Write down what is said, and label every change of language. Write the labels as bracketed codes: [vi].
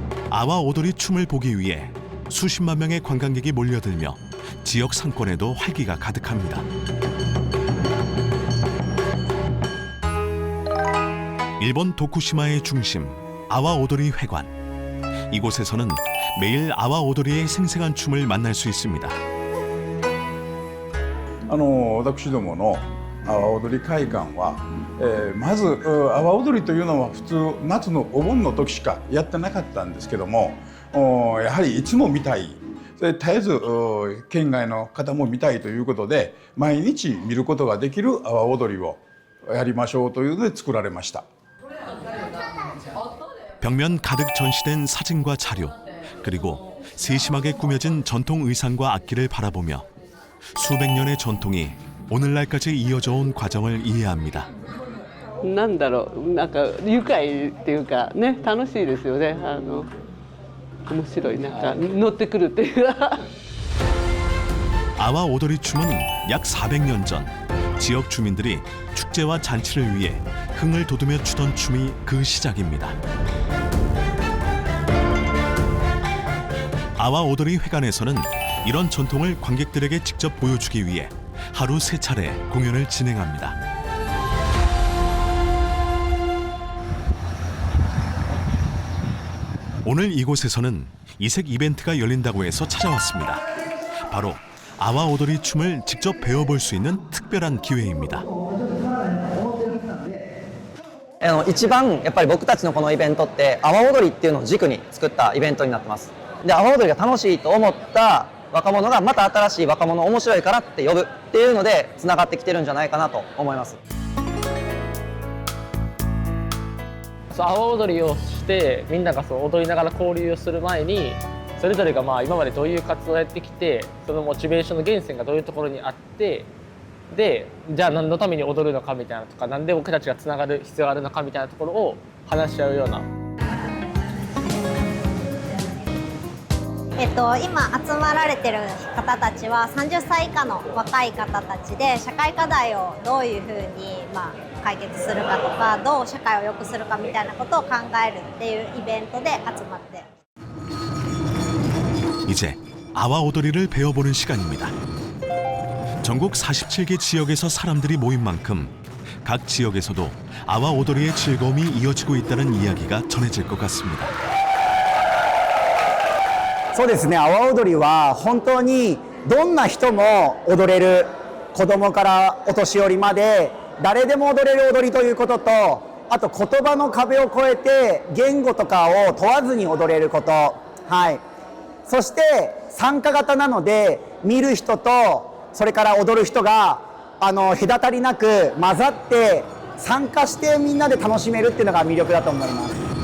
[ko] 아와 오돌이 춤을 보기 위해 수십만 명의 관광객이 몰려들며 지역 상권에도 활기가 가득합니다. 일본 도쿠시마의 중심 아와 오돌이 회관. 이곳에서는 매일 아와 오돌이의 생생한 춤을 만날 수 있습니다. [ja] 私どもの阿波踊り会館は、まず阿波踊りというのは普通夏のお盆の時しかやってなかったんですけども、やはりいつも見たい、絶えず県外の方も見たいということで毎日見ることができる阿波踊りをやりましょうというので作られました。 [ko] 벽면 가득 전시된 사진과 자료, 그리고 세심하게 꾸며진 전통 의상과 악기를 바라보며 수백 년의 전통이 오늘날까지 이어져 온 과정을 이해합니다. [ja] なんだろう、なんか愉快っていうかね、楽しいですよね。面白い、なんか乗ってくるっていうか。 [ko] 아와 오돌이 춤은 약 400년 전 지역 주민들이 축제와 잔치를 위해 흥을 돋우며 추던 춤이 그 시작입니다. 아와 오돌이 회관에서는 이런 전통을 관객들에게 직접 보여주기 위해 하루 3차례 공연을 진행합니다. 오늘 이곳에서는 이색 이벤트가 열린다고 해서 찾아왔습니다. 바로 아와 오돌이 춤을 직접 배워볼 수 있는 특별한 기회입니다. [ja] 一番やっぱり僕たちのこのイベントって阿波踊りっていうのを軸に作ったイベントになってます。で、阿波踊りが楽しいと思った若者がまた新しい若者面白いからって呼ぶっていうのでつながってきてるんじゃないかなと思います。阿波踊りをしてみんなが踊りながら交流をする前にそれぞれが今までどういう活動をやってきてそのモチベーションの源泉がどういうところにあってで、じゃあ何のために踊るのかみたいなとか、なんで僕たちがつながる必要があるのかみたいなところを話し合うような。今集まられてる方たちは30歳以下の若い方たちで、社会課題をどういうふうに解決するかとか、どう社会を良くするかみたいなことを考えるっていうイベントで集まって。 [ko] 이제 아와오도리를 배워보는 시간입니다. 전국 47개 지역에서 사람들이 모인 만큼 각 지역에서도 아와오도리의 즐거움이 이어지고 있다는 이야기가 전해질 것 같습니다. [ja] そうですね、阿波踊りは本当にどんな人も踊れる、子供からお年寄りまで誰でも踊れる踊りということと、あと言葉の壁を越えて言語とかを問わずに踊れること、はい、そして参加型なので見る人とそれから踊る人が隔たりなく混ざって参加してみんなで楽しめるっていうのが魅力だと思います。